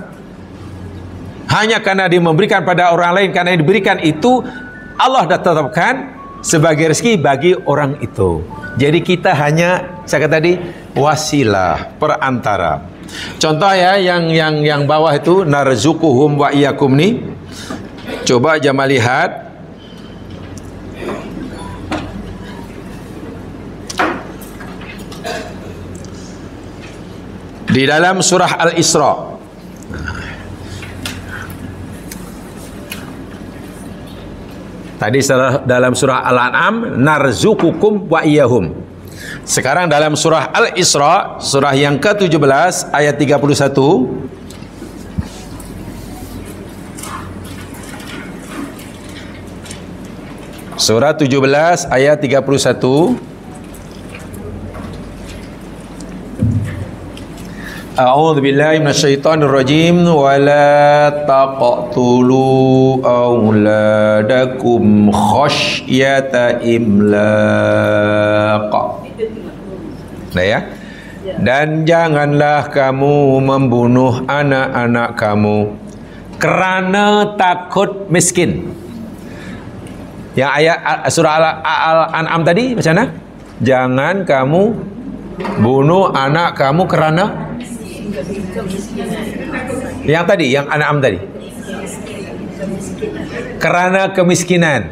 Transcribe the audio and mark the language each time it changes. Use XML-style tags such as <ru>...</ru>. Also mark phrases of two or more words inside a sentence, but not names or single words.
<ms>Hanya karena dia memberikan pada orang lain, karena yang diberikan itu Allah dah tetapkan sebagai rezeki bagi orang itu. Jadi kita hanya, saya kata tadi, wasilah, perantara. Contoh ya, yang bawah itu</ms> <ar>نرزقهم وإياكم</ar> <ms>ni. Coba jemaah lihat. Di dalam surah Al-Isra. Tadi dalam surah Al-An'am,</ms> <ar>نرزقكم وإياهم.</ar> <ms>Sekarang dalam surah Al-Isra, surah yang ke-17 ayat 31. Surah 17 ayat 31.</ms> <ar>أعوذ بالله من الشيطان الرجيم ولا تقتلوا أولادكم خشية إملاق.</ar> <ms>Nah ya. Dan janganlah kamu membunuh anak-anak kamu kerana takut miskin. Yang ayat surah Al-An'am tadi macam mana? Jangan kamu bunuh anak kamu kerana yang tadi, yang An'am tadi, kerana kemiskinan.</ms>